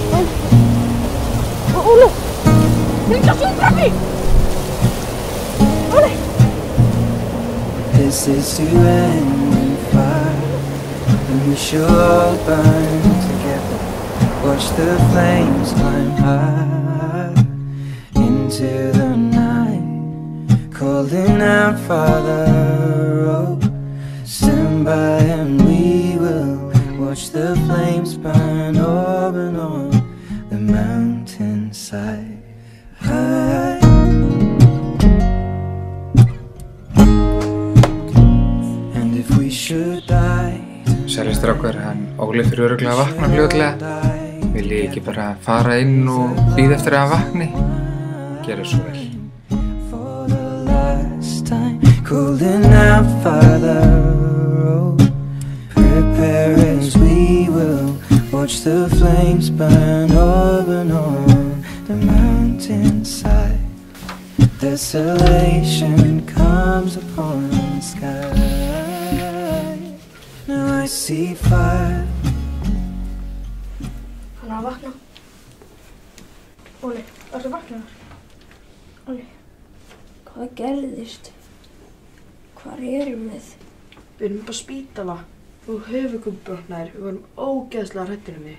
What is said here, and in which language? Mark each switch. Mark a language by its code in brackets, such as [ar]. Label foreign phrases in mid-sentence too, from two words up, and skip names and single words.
[is] Óli, hringdu á sjúkrabíl! Óli! [en] This is to end in fire, and we shall all burn together. Watch the flames climb high into the night, calling out, Father, oh, stand by and we will watch the flames burn open on the mountainside. And if we should die, [is] Sæli strákar, hann Óli fyrir örugglega að vakna fljótlega. Vil ég ekki bara fara inn og bíða eftir að hann vakni? Gerðu svo vel. [en] for the last time, calling out, Father, oh, prepare as we will watch the flames burn open on the mountainside. Desolation comes upon the sky. Now I see fire. [is] Hann er að vakna. Óli, ertu vaknaður? Óli. Hvað gerðist? Hvar erum við? Við erum upp á spítala. Þú höfuðkúpubrotnaðir. Við vorum ógeðslega hræddir um þig.